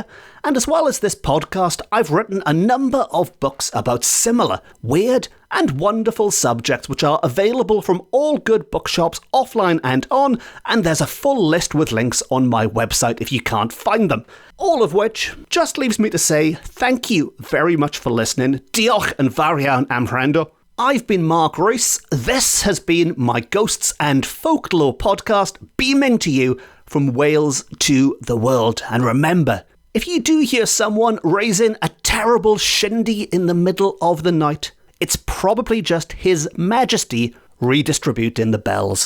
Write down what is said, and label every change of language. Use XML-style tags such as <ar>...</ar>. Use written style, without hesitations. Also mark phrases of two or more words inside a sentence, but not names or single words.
<en>And as well as this podcast, I've written a number of books about similar, weird and wonderful subjects which are available from all good bookshops offline and on, and there's a full list with links on my website if you can't find them. All of which just leaves me to say thank you very much for listening.</en> <cy>Diolch yn fawr iawn am wrando.</cy> <en>I've been Mark Rees. This has been my Ghosts and Folklore podcast, beaming to you from Wales to the world. And remember, if you do hear someone raising a terrible shindy in the middle of the night, it's probably just His Majesty redistributing the bells.</en>